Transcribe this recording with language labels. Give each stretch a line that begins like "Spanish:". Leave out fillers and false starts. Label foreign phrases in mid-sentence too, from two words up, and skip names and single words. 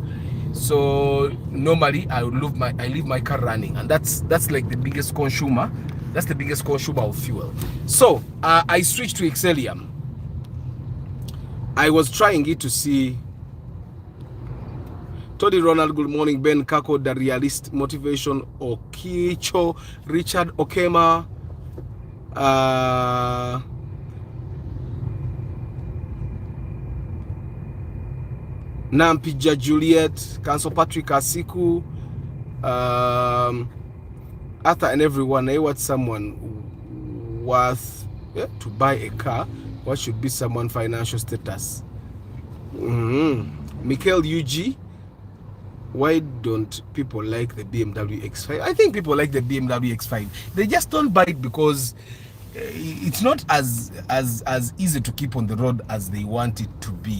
English: So normally I leave my car running, and that's like the biggest consumer. That's the biggest consumer of fuel. So I switched to Excellium. I was trying it to see. Tony Ronald, good morning. Ben Kako, the realist motivation. Okicho, Richard Okema. Nampija Juliet, Council Patrick Asiku, Arthur and everyone. I want someone worth to buy a car. What should be someone's financial status? Michael UG, why don't people like the BMW X5? I think people like the BMW X5. They just don't buy it because it's not as easy to keep on the road as they want it to be.